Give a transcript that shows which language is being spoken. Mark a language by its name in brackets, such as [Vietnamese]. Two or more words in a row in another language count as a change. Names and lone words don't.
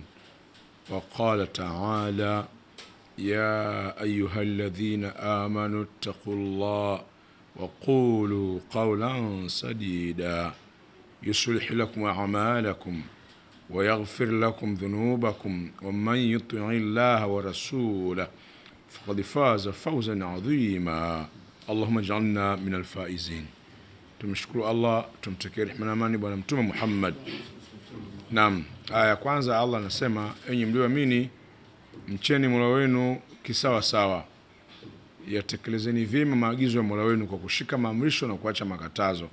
[Arabic] وقال تعالى يا أيها الذين آمنوا اتقوا الله وقولوا قولا سديدا يصلح لكم أعمالكم ويغفر لكم ذنوبكم ومن يطع الله ورسوله فقد فاز فوزا عظيما. اللهم اجعلنا من الفائزين. [Swahili] Tumshukuru Allah, tumtakie rehema na amani bwana mtume Muhammad. Naam, aya kwanza Allah anasema, enyi mlioamini mcheni Mola wenu kisawa sawa, yatekelezeni vyema maagizo ya Mola wenu kwa kushika maamrisho na kuacha makatazo.